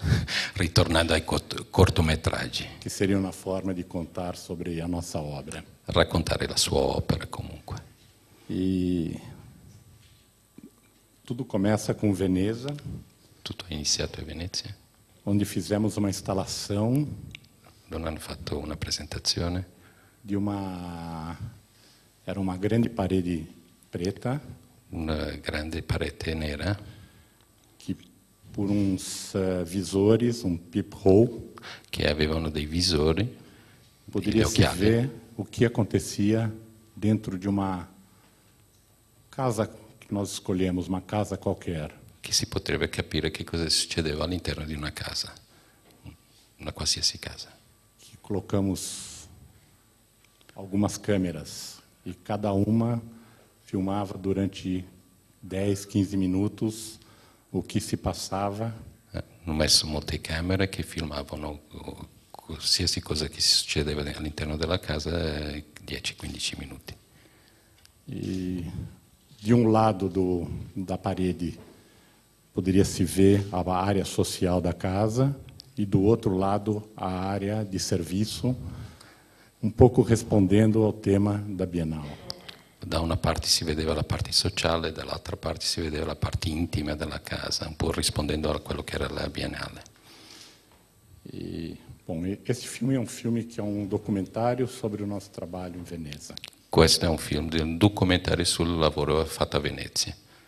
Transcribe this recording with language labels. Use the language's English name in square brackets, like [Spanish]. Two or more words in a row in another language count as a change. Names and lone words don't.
[Italian] ritornando ai cortometraggi, [Portuguese] que seria uma forma de contar sobre a nossa obra. [Italian] raccontare la sua opera comunque. [Portuguese] E tudo começa com Veneza, [Italian] Tutto è iniziato a Venezia, [Portuguese] onde fizemos uma instalação [Italian] dove hanno fatto una presentazione [Portuguese] de era uma grande parede preta [Italian] una grande parete nera [Portuguese] que por uns visores, [English] peephole, [Italian] che avevano dei visori, [Portuguese] poderia [Italian] degli [Portuguese] se [Italian] occhiali, [Portuguese] ver o que acontecia dentro de uma casa que nós escolhemos, uma casa qualquer. [Italian] che si potrebbe capire che cosa succedeva all'interno di una casa, una qualsiasi casa. [Portuguese] Que colocamos algumas câmeras e cada uma filmava durante 10, 15 minutos o que se passava [Italian] Hanno messo molte camere che filmavano qualsiasi cosa che succedeva all'interno della casa 10-15 minuti. [Portuguese] e de um lado da parede poderia se ver a área social da casa e do outro lado a área de serviço, pouco respondendo ao tema da Bienal. [Italian] Da una parte si vedeva la parte sociale, dall'altra parte si vedeva la parte intima della casa, un po' rispondendo a quello che era la Biennale. [Portuguese] Bom, esse filme é um filme que é um documentário sobre o nosso trabalho em Veneza. [Italian] Questo è un documentario sul lavoro fatto a Venezia.